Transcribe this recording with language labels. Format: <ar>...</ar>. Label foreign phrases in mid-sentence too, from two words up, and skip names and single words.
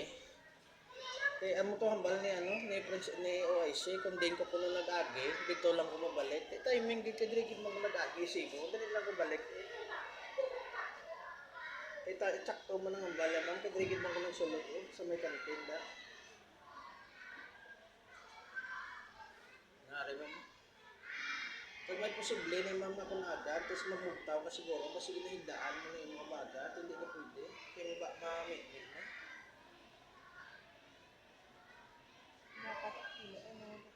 <hil>Kaya amo to hambal ni ni OIC kung din ko kuno nag-agi, dito lang ko mabalik. Timing gid dire gid mag nag-agi sino, dali lang ko balik. Kaya tsakto man ang hambal man kay dire gid man ko nagsulod sa may kantin da. Nari mo.</hil> <tl>Kung may posible na yung mga kunagad, tapos magmugtaw ka siguro, kasi ginahigdaan mo na yung mga bagat, hindi na pwede. Kaya ba ma-make na? Dapat ano?</tl>